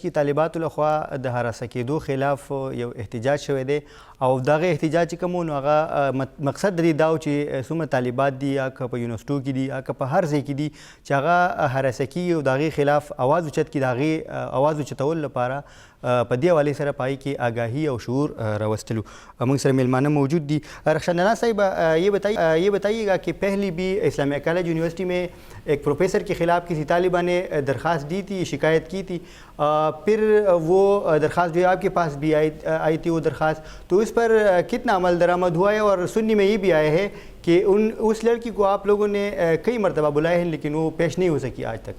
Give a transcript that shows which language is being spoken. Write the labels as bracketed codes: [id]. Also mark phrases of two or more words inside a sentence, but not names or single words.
[ps] کې طالباتو لخوا د هراسه کېدو خلاف یو احتجاج شوی دی او دغه احتجاج چې کوم نو هغه مقصد د دې دا و چې څومره طالبات دي یا که په یونیورسټو کې دي یا که په هر ځای کې دي چې هغه هراسه کېږي او د هغې خلاف اواز اوچت کړي، د هغې اواز اوچتولو لپاره په دې حوالې سره پای کې آگاهی اور شعور راوستلو. موږ سره میلمانه موجود دی. [ur] رخشندنا صاحب یہ بتائیے گا کہ پہلی بھی اسلامیہ کالج یونیورسٹی میں ایک پروفیسر کے خلاف کسی طالبہ نے درخواست دی تھی، شکایت کی تھی، پھر وہ درخواست جو ہے آپ کے پاس بھی آئی تھی وہ درخواست، تو اس پر کتنا عمل درآمد ہوا ہے؟ اور سننے میں یہ بھی آیا ہے کہ اس لڑکی کو آپ لوگوں نے کئی مرتبہ بلائے ہیں لیکن وہ پیش نہیں ہو سکی آج تک.